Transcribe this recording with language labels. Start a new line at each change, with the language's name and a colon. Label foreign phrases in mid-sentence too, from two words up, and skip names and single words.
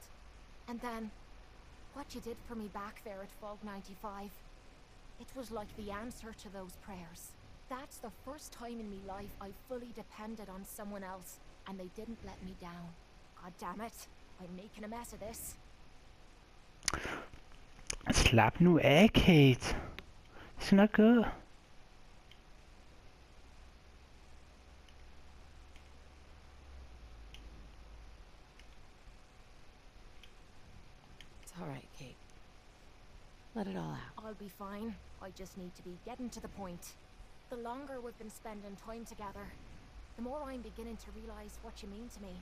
English: And then, what you did for me back there at Fog 95, it was like the answer to those prayers. That's the first time in my life I fully depended on someone else, and they didn't let me down. God damn it, I'm making a mess of this.
Danish: Slap nu af, Kate. Det skal nok gå.
English: It's all right, Kate. Let it all out. I'll be fine. I just need to be getting to the point. The longer we've been spending time together, the more I'm beginning to realize what you mean to me.